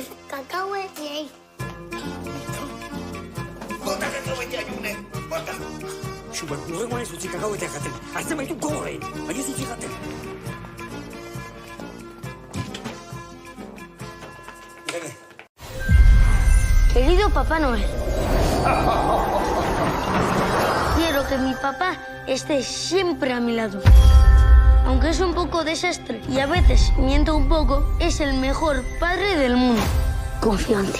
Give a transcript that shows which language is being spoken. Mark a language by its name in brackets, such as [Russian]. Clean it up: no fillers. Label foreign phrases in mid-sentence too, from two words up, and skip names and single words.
[Basque] Kakahuetiei. Bota kakahuetea, June, bota! Xuba, horrengoan ez utzi kakahuetea jaten. Artzen baitu gogorei, baina ez utzi jaten. Irene. [Spanish] Querido Papá Noel. Quiero que mi papá esté siempre a mi lado. Aunque es un poco desastre y a veces miento un poco, es el mejor padre del mundo. Confío en ti.